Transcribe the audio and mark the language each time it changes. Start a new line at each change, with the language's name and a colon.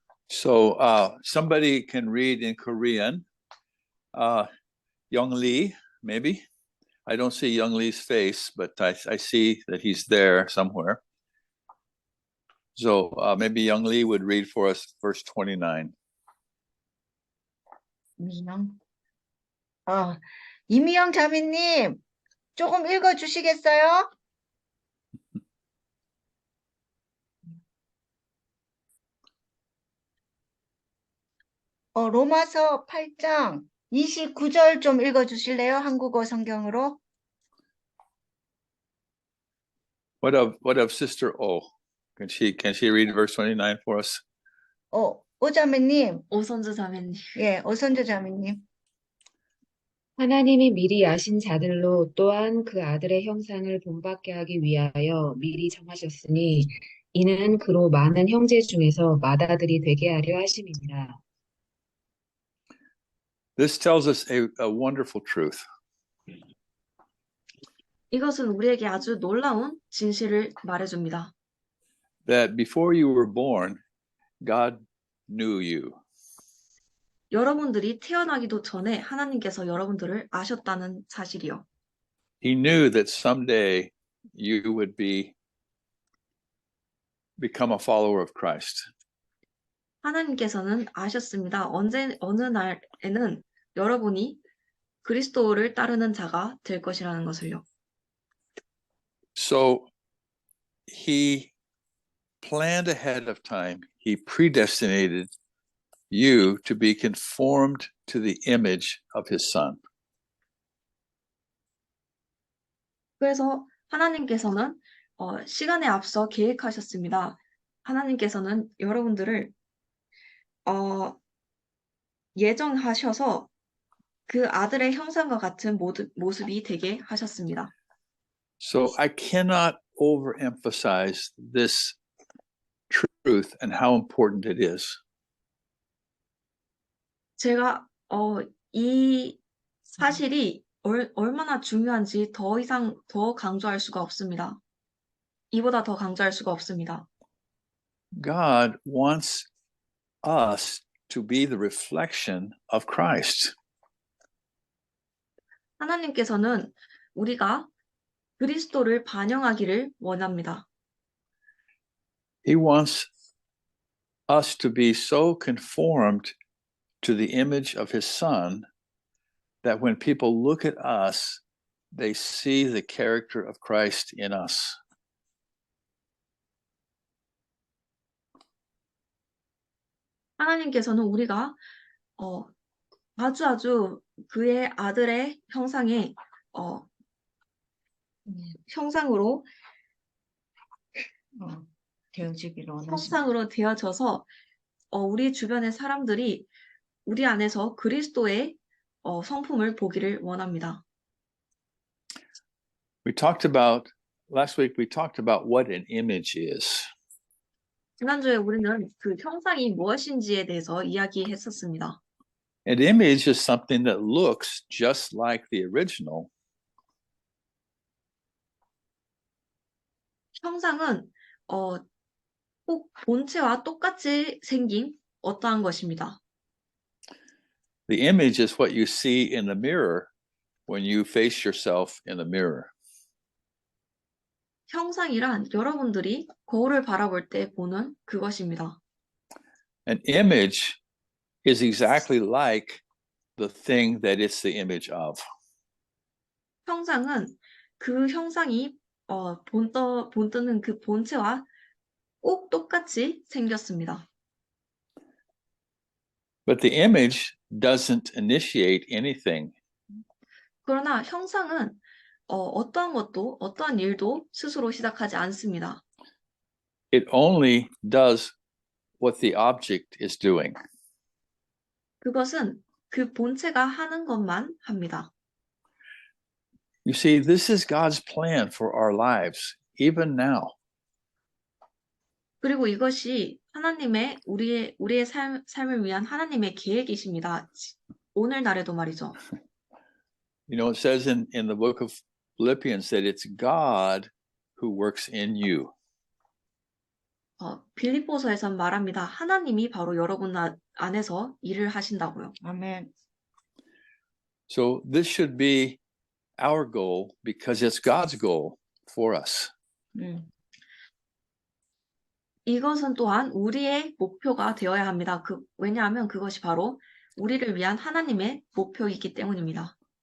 English: So somebody can read in Korean. Young Lee, maybe. I don't see Young Lee's face, but I see that he's there somewhere. So maybe Young Lee would read for us verse 29.
Korean: 이미영 자매님, 조금 읽어주시겠어요? 로마서 8장 29절 좀 읽어주실래요? 한국어 성경으로.
English: What of Sister O? Can she read verse 29 for us?
Korean: 오자매님, 오선주 자매님. 예, 오선주 자매님. 하나님이 미리 아신 자들로 또한 그 아들의 형상을 본받게 하기 위하여 미리 정하셨으니 이는 그로 많은 형제 중에서 맏아들이 되게 하려 하심이니라.
English: This tells us a wonderful truth.
Korean: 이것은 우리에게 아주 놀라운 진실을 말해줍니다.
English: That before you were born, God knew you.
Korean: 여러분들이 태어나기도 전에 하나님께서 여러분들을 아셨다는 사실이요.
English: He knew that someday you would become a follower of Christ.
Korean: 하나님께서는 아셨습니다. 어느 날에는 여러분이 그리스도를 따르는 자가 될 것이라는 것을요.
English: So he planned ahead of time. He predestinated you to be conformed to the image of his son.
Korean: 그래서 하나님께서는 시간에 앞서 계획하셨습니다. 하나님께서는 여러분들을 예정하셔서 그 아들의 형상과 같은 모습이 되게 하셨습니다.
English: So I cannot overemphasize this truth and how important it is.
Korean: 제가 이 사실이 얼마나 중요한지 더 이상 더 강조할 수가 없습니다. 이보다 더 강조할 수가 없습니다.
English: God wants us to be the reflection of Christ.
Korean: 하나님께서는 우리가 그리스도를 반영하기를 원합니다.
English: He wants us to be so conformed to the image of his son that when people look at us, they see the character of Christ in us.
Korean: 하나님께서는 우리가 아주 그의 아들의 형상에 형상으로 되어지기를 원하십니다. 형상으로 되어져서 우리 주변의 사람들이 우리 안에서 그리스도의 성품을 보기를 원합니다.
English: Last week we talked about what an image is.
Korean: 지난주에 우리는 그 형상이 무엇인지에 대해서 이야기했었습니다.
English: An image is something that looks just like the original,
Korean: 형상은 꼭 본체와 똑같이 생긴 어떠한 것입니다.
English: The image is what you see in the mirror when you face yourself in the mirror.
Korean: 형상이란 여러분들이 거울을 바라볼 때 보는 그것입니다.
English: An image is exactly like the thing that it's the image of.
Korean: 형상은 그 형상이 본뜨는 그 본체와 꼭 똑같이 생겼습니다.
English: But the image doesn't initiate anything.
Korean: 그러나 형상은 어떠한 일도 스스로 시작하지 않습니다.
English: It only does what the object is doing.
Korean: 그것은 그 본체가 하는 것만 합니다.
English: You see, this is God's plan for our lives, even now.
Korean: 그리고 이것이 하나님의 우리의 삶을 위한 하나님의 계획이십니다. 오늘날에도 말이죠.
English: You know, it says in the book of Philippians that it's God who works in you.
Korean: 빌립보서에선 말합니다. 하나님이 바로 여러분 안에서 일을 하신다고요. 아멘.
English: So this should be our goal because it's God's goal for us.
Korean: 이것은 또한 우리의 목표가 되어야 합니다. 왜냐하면 그것이 바로 우리를 위한 하나님의 목표이기 때문입니다.